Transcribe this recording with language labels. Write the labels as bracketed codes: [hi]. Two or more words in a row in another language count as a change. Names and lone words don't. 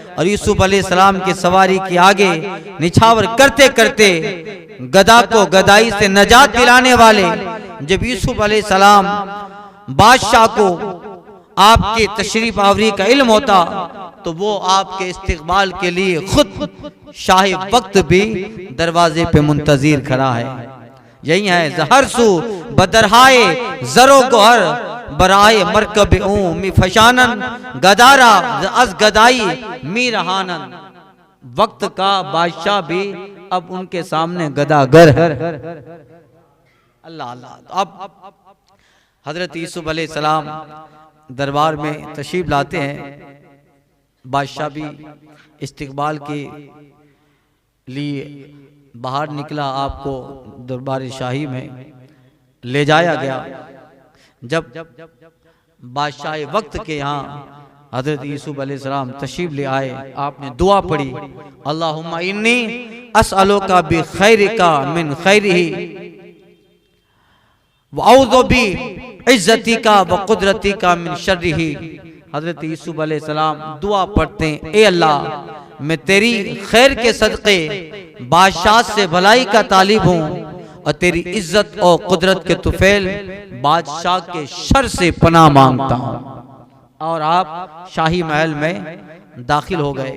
[hi] और यूसुफ अलैहिस्सलाम की सवारी के आगे निछावर करते करते गदा को गदाई से नजात दिलाने वाले जब यूसुफ अलैहिस्सलाम बादशाह को आपके तशरीफ आवरी का इल्म होता तो वो आपके इस्तिकबाल के लिए खुद शाही वक्त भी दरवाजे पे मुंतजिर खड़ा है। [fa] यही है ز هر سو بدره‌های زر و گوهر برای مرکب می‌فشانند گدا را از گدایی می‌رهانند. [hi] वक्त का बादशाह भी अब उनके सामने गदागर है। अल्लाह अल्लाह। अब हजरत यूसुफ अलैहिस्सलाम दरबार में तशरीफ लाते हैं। बादशाह भी इस्तिकबाल के लिए बाहर निकला, आपको दरबार शाही में ले जाया गया। जब बादशाह वक्त के यहाँ हजरत यूसुफ अलैहिस्सलाम तशरीफ ले आए, आपने दुआ पढ़ी [ar] اللهم إني أسألك ب خيرك من خيره و أعوذ ب عزتك و قدرتك من شره. [hi] हजरत यूसुफ अलैहिस्सलाम दुआ पढ़ते हैं, ए अल्लाह मैं तेरी खैर के सदक़े बादशाह से भलाई का तालिब हूँ और तेरी इज्जत और कुदरत के तुफैल बादशाह के शर से पनाह मांगता हूँ। और आप शाही महल में दाखिल हो गए।